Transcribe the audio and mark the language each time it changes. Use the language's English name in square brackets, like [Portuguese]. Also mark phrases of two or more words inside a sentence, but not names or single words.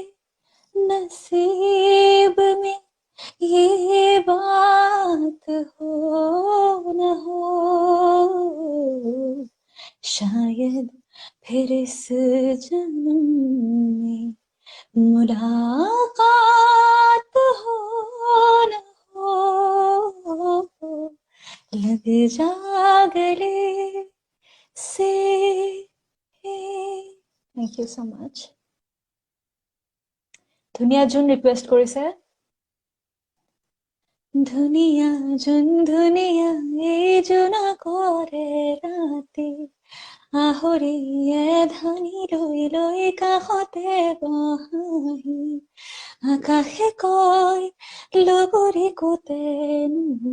[Hindi] नसीब में ये बात हो न हो, शायद फिर इस जन्म में मुलाकात हो न हो, लग जा गले से। [English] thank you so much. [Assamese] ধুনীয়া জুন ৰিকুৱেষ্ট কৰিছে। ধুনীয়া জুন ধুনীয়া এই জোনা কৰে ৰাতি, আহৰিয়ে ধানি লৈ লৈ কাষতে বহাহি, আকাশে কয় লগৰী কোতেনো